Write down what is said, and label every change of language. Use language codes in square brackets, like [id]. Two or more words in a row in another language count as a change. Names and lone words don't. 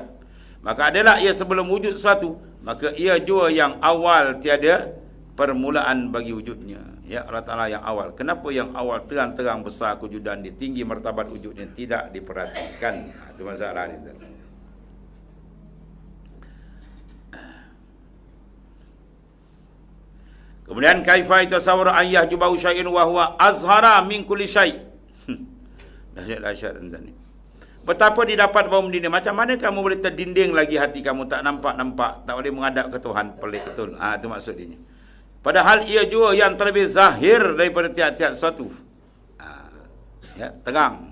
[ms] Maka adalah ia sebelum wujud suatu, maka ia jua yang awal, tiada permulaan bagi wujudnya. Ya, Allah Ta'ala yang awal. Kenapa yang awal terang-terang besar kewujudan dia, tinggi martabat wujudnya, tidak diperhatikan? Itu masalah dia. [ar] Kemudian كيف يتصور أن يحجبه شيء وهو أظهر من كل شيء'. [ms] Dahsyat tentang ni. Betapa didapat bahawa mendinding. Macam mana kamu boleh terdinding lagi hati kamu, tak nampak, tak boleh menghadap ke Tuhan, pelik betul. Itu maksud dia. Padahal ia juga yang terlebih zahir daripada tiap-tiap sesuatu. Ya, terang.